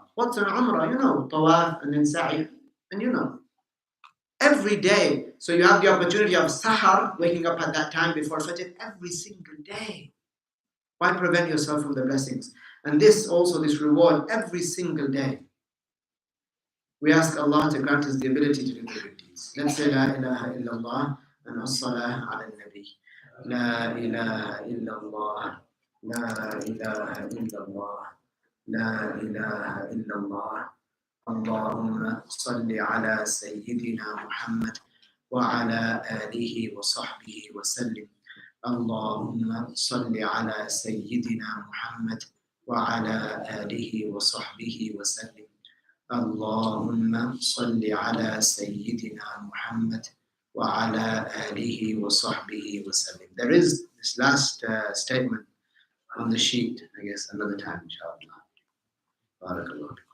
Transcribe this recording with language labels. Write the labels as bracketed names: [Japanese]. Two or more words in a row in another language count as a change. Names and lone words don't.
[English] What's an umrah? Tawaf and then sa'i. And every day. So you have the opportunity of sahar, waking up at that time before Fajr, every single day. Why prevent yourself from the blessings? And this reward every single day. We ask Allah to grant us the ability to do the good deeds. Let's say [Arabic] لا إله إلا الله [English] and [Arabic] الصلاة على النبي. لا إله إلا الله. لا إله إلا الله. لا إله إلا الله. اللهم صل على سيدنا محمد وعلى آله وصحبه وسلم. اللهم صل على سيدنا محمد وعلى آله وصحبه وسلم. اللهم صل على سيدنا محمد وعلى آله وصحبه وسلم. [English] There is this last statement on the sheet, I guess, another time, inshallah. Barakallah.